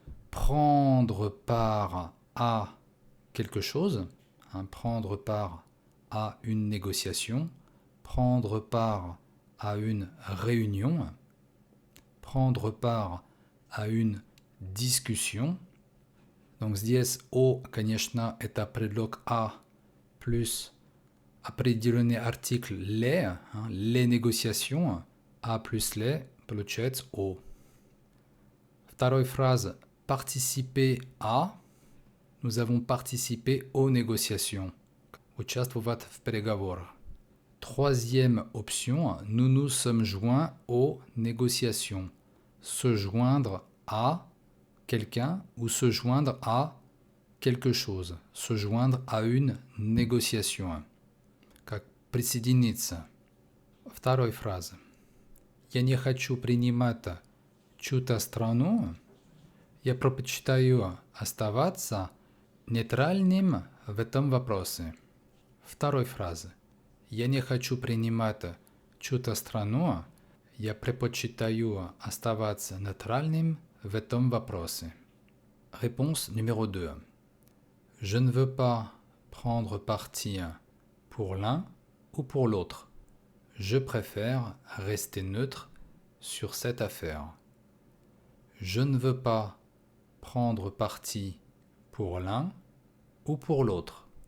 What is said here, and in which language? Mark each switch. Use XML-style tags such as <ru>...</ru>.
<fr>Prendre part à quelque chose, prendre part à une négociation, prendre part à une réunion, prendre part à une discussion.</fr> <ru>Donc здесь «о», конечно, это предлог «а» плюс определенный артикль «les», les négociations, «а» плюс «les» получается «о». Вторая фраза «participer à».</ru> <fr>Nous avons participé aux négociations.</fr> <ru>Участвовать в переговорах.</ru> <fr>Troisième option, nous nous sommes joints aux négociations. Se joindre à quelqu'un ou se joindre à quelque chose. Se joindre à une négociation.</fr> <ru>Как присоединиться. Вторая фраза. Я не хочу принимать чью-то страну. Я предпочитаю оставаться нейтральным в этом вопросе. Вторая фраза. Я не хочу принимать чью-то страну. Я предпочитаю оставаться нейтральным в этом вопросе.</ru> <fr>Réponse numéro 2. Je ne veux pas prendre parti pour l'un ou pour l'autre. Je préfère rester neutre sur cette affaire. Je ne veux pas prendre parti pour l'un ou pour l'autre.</fr>